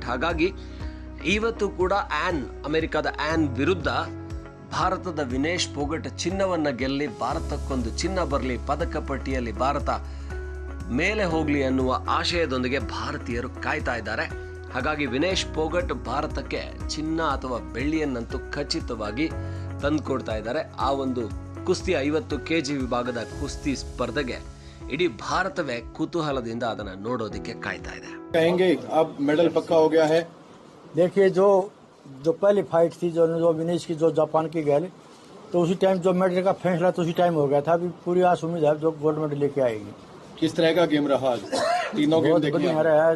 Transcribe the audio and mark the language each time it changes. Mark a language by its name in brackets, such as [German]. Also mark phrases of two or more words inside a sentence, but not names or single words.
[Kannada] ಹಾಗಾಗಿ ಇವತ್ತು ಕೂಡ ಅಮೆರಿಕದ ಆನ್ ವಿರುದ್ಧ ಭಾರತದ ವಿನೇಶ್ ಪೋಗಟ್ ಚಿನ್ನವನ್ನು ಗೆಲ್ಲಿ ಭಾರತಕ್ಕೊಂದು ಚಿನ್ನ ಬರಲಿ, ಪದಕ ಪಟ್ಟಿಯಲ್ಲಿ ಭಾರತ ಮೇಲೆ ಹೋಗಲಿ ಅನ್ನುವ ಆಶಯದೊಂದಿಗೆ ಭಾರತೀಯರು ಕಾಯ್ತಾ ಇದ್ದಾರೆ. ಹಾಗಾಗಿ ವಿನೇಶ್ ಪೋಗಟ್ ಭಾರತಕ್ಕೆ ಚಿನ್ನ ಅಥವಾ ಬೆಳ್ಳಿಯನ್ನಂತೂ ಖಚಿತವಾಗಿ ತಂದುಕೊಡ್ತಾ ಇದ್ದಾರೆ. ಆ ಒಂದು ಕುಸ್ತಿ 50 kg ವಿಭಾಗದ ಕುಸ್ತಿ ಸ್ಪರ್ಧೆಗೆ ಇಡೀ ಭಾರತವೇ ಕುತೂಹಲದಿಂದ ಅದನ್ನು ನೋಡೋದಕ್ಕೆ ಕಾಯ್ತಾ ಇದೆ. [Hindi] कहेंगे अब मेडल पक्का हो गया है? देखिए जो पहली फाइट थी जो विनेश की जो जापान की गैल, तो उसी टाइम जो मेडल का फैसला तो उसी टाइम हो गया था। अभी पूरी आस उम्मीद है जो गोल्ड मेडल लेके आएगी। किस तरह का गेम रहा आज? तीनों गेम देखे बढ़िया रहा है।